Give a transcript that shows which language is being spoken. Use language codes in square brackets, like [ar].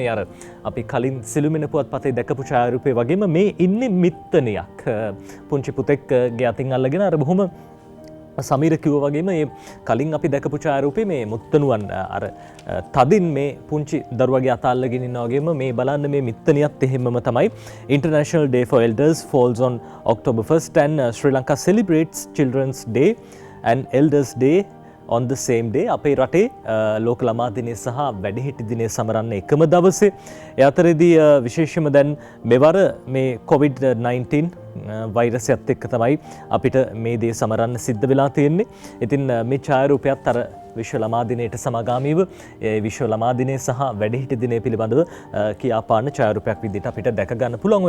[si] මේ අර අපි කලින් සිළුමිණ පුවත්පතේ දැකපු ඡායාරූපේ වගේම මේ ඉන්නේ මිත්තනියක්. පුංචි පුතෙක්ගේ අතින් අල්ලගෙන අර බොහොම සමීර කිව්වා වගේම මේ කලින් අපි දැකපු ඡායාරූපේ මේ මුත්තණුවන් අර තදින් මේ පුංචි දරුවගේ අත අල්ලගෙන ඉන්නා වගේම මේ බලන්න මේ මිත්තනියත් එහෙමම තමයි. [en] International Day for Elders falls on October 1st and Sri Lanka celebrates Children's Day and Elders Day on the same day. [si] අපේ රටේ ලෝක ළමා දිනය සහ වැඩිහිටි දිනය සමරන්න එකම දවසේ. ඒ අතරේදී විශේෂයෙන්ම දැන් මෙවර මේ COVID-19 වෛරසයත් එක්ක තමයි අපිට මේ දේ සමරන්න සිද්ධ වෙලා තියෙන්නේ. ඉතින් මේ ඡායාරූපයත් අර විශ්ව ළමා දිනයට සමගාමීව විශ්ව ළමා දිනය සහ වැඩිහිටි දිනය පිළිබඳව කියාපාන ඡායාරූපයක් විදිහට අපිට දැක ගන්න පුළුවන්.